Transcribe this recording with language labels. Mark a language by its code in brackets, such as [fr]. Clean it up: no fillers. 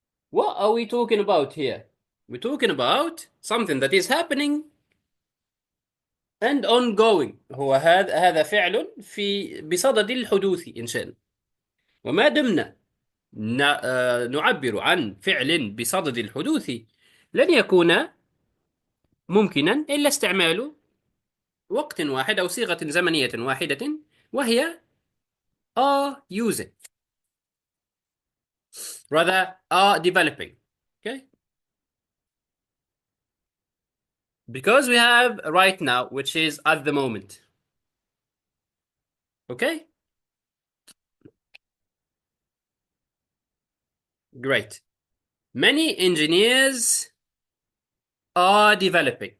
[en] What are we talking about here? We're talking about something that is happening and ongoing. [ar] هو هذا فعل في بصدد الحدوث إن شئنا. وما دمنا نعبر عن فعل بصدد الحدوث لن يكون ممكنا إلا استعمال وقت واحد أو صيغة زمنية واحدة وهي [en] are using rather are developing. Okay? Because we have right now, which is at the moment. Okay? Great. Many engineers are developing.